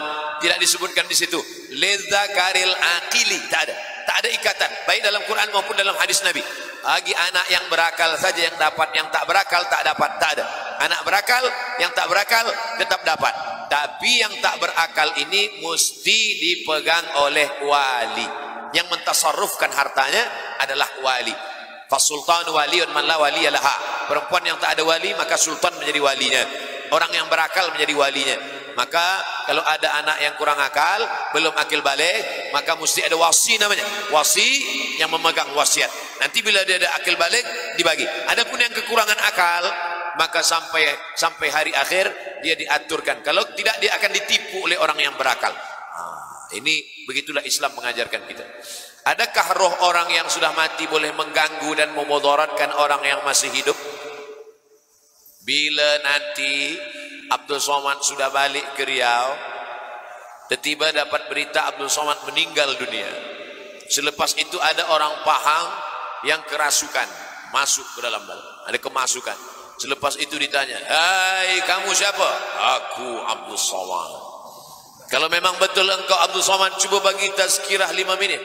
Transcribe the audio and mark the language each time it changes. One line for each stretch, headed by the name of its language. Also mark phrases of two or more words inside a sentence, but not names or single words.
Indonesian: Tidak disebutkan di situ.
Arabic: لذكر العاقل,
Indonesian: tak ada ikatan, baik dalam Quran maupun dalam hadis Nabi. Bagi anak yang berakal saja yang dapat, yang tak berakal tak dapat, tak ada. Anak berakal, yang tak berakal tetap dapat. Tapi yang tak berakal ini mesti dipegang oleh wali. Yang mentasarrufkan hartanya adalah wali.
Arabic: فالسلطان ولي من لا ولي له.
Indonesian: Perempuan yang tak ada wali, maka sultan menjadi walinya. Orang yang berakal menjadi walinya. Maka kalau ada anak yang kurang akal, belum akil balik, maka mesti ada wasi namanya. Wasi yang memegang wasiat. Nanti bila dia ada akil balik, dibagi. Adapun yang kekurangan akal, maka sampai hari akhir dia diaturkan. Kalau tidak, dia akan ditipu oleh orang yang berakal. Ini begitulah Islam mengajarkan kita. Adakah roh orang yang sudah mati boleh mengganggu dan memudaratkan orang yang masih hidup? Bila nanti Abdul Somad sudah balik ke Riau, tiba-tiba dapat berita Abdul Somad meninggal dunia. Selepas itu ada orang Pahang yang kerasukan masuk ke dalam badan, ada kemasukan. Selepas itu ditanya, "Hai, kamu siapa?" "Aku Abdul Somad." "Kalau memang betul engkau Abdul Somad, coba bagi tazkirah 5 minit."